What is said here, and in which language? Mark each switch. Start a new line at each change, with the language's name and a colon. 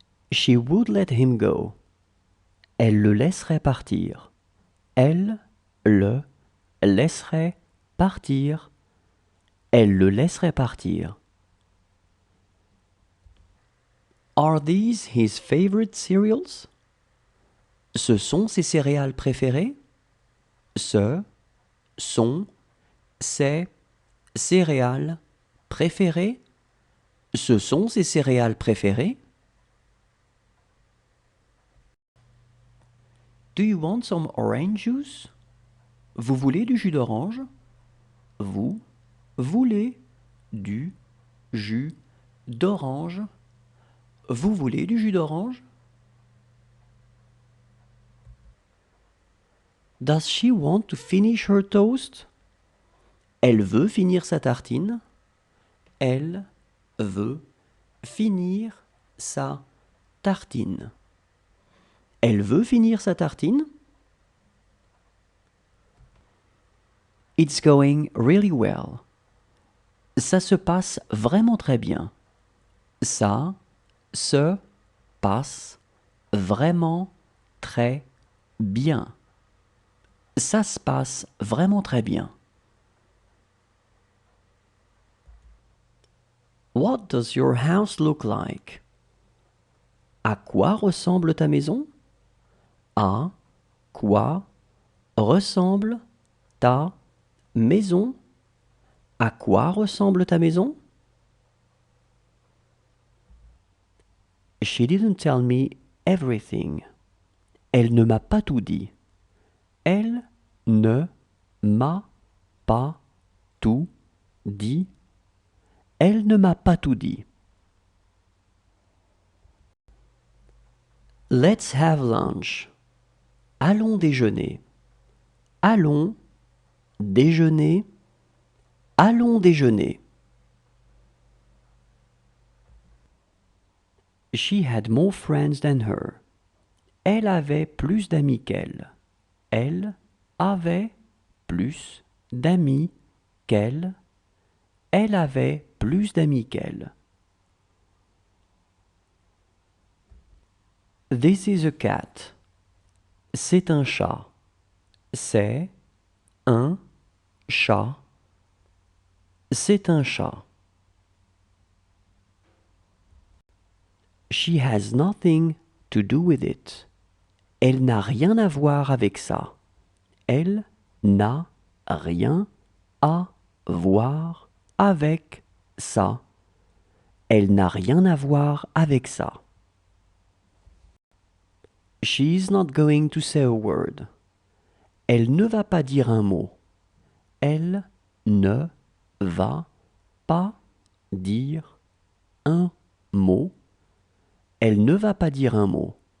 English: She would let him go.
French: Elle le laisserait partir. Elle le laisserait partir. Elle le laisserait partir.
English: Are these his favorite cereals?
French: Ce sont ses céréales préférées? Ce sont ses céréales préférées? Ce sont ses céréales préférées?
English: Do you want some orange juice?
French: Vous voulez du jus d'orange? Vous voulez du jus d'orange? Vous voulez du jus d'orange?
English: Does she want to finish her toast?
French: Elle veut finir sa tartine. Elle veut finir sa tartine. Elle veut finir sa tartine?
English: It's going really well.
French: Ça se passe vraiment très bien. Ça se passe vraiment très bien. Ça se passe vraiment très bien.
English: What does your house look like?
French: À quoi ressemble ta maison? À quoi ressemble ta maison? À quoi ressemble ta maison?
English: She didn't tell me everything.
French: Elle ne m'a pas tout dit. Elle ne m'a pas tout dit. Elle ne m'a pas tout dit.
English: Let's have lunch.
French: Allons déjeuner. Allons déjeuner. Allons déjeuner.
English: She had more friends than her.
French: Elle avait plus d'amis qu'elle. Elle avait plus d'amis qu'elle. Elle avait plus d'amis qu'elle.
English: This is a cat.
French: C'est un chat. C'est un chat. C'est un chat.
English: She has nothing to do with it.
French: Elle n'a rien à voir avec ça. Elle n'a rien à voir avec ça. Elle n'a rien à voir avec ça.
English: She's not going to say a word.
French: Elle ne va pas dire un mot. Elle ne va pas dire un mot. Elle ne va pas dire un mot.